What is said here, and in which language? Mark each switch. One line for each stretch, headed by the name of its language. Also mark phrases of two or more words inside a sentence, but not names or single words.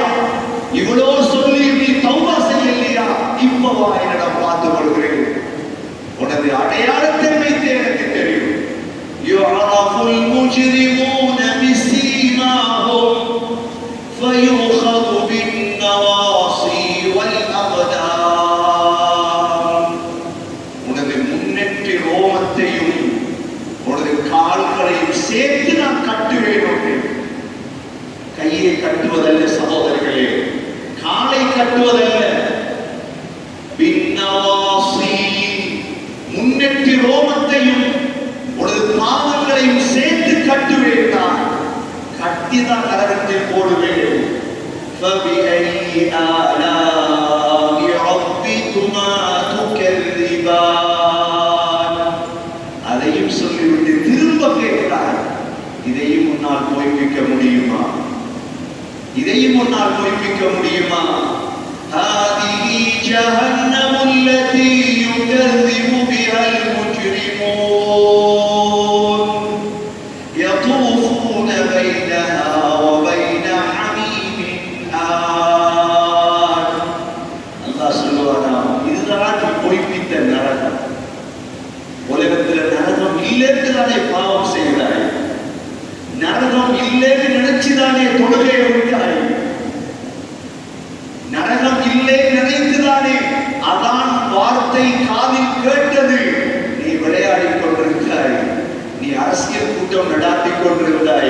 Tamil: இவ்வளோ சொல்லி நீ தௌபா செய்யலையா? இப்பவா என்னிடம் பார்த்து கொள்கிறேன். உனது அடையாளத்தை வைத்து எனக்கு தெரியும்.
Arabic: يُعْرَفُ الْمُجْرِمُونَ بِسِيمَاهُمْ فَيُؤْخَذُ بِالنَّوَاصِي وَالْأَقْدَامِ.
Tamil: உனது முன்னெற்றி ரோமத்தையும் உனது கால்களையும் சேர்த்து நான் கட்டுவேன். கையை கட்டுவதல்ல சகோதரர்களே, காலை கட்டுவதல்ல. பின்னவாசி, முன்னெற்றி ரோமத்தையும் உனது பாதங்களையும் சேர்த்து கட்டுவேன். நான் கட்டிதான் நரகத்தில் போடுவேன்.
Arabic: فبأي آلاء ربكما تكذبان.
Tamil: அதையும் சொல்லிவிட்டு திரும்ப கேட்கிறார், இதையும் உன்னால் பொய்ப்பிக்க முடியுமா? இதையும் உன்னால் பொய்ப்பிக்க முடியுமா?
Arabic: هذه جهنم التي يكذب بها المجرمون يطوفون بينها وبين حميم آن.
Tamil: அல்லாஹ் சொல்லுவானா, இதுதான் நீ பொய்ப்பித்த நரகம். உலகத்தில் நரகம் இல்லைன்னு தானே பாவம் செய்கிறாய், நரகம் இல்லைன்னு நினைச்சுதானே தொழுகையை விட்டாய், நரகம் இல்லை நினைத்துதானே அதான் வார்த்தை காதில் கேட்டது நீ விளையாடிக் கொண்டிருந்தாய், நீ அரசியல் கூட்டம் நடாத்தி கொண்டிருந்தாய்.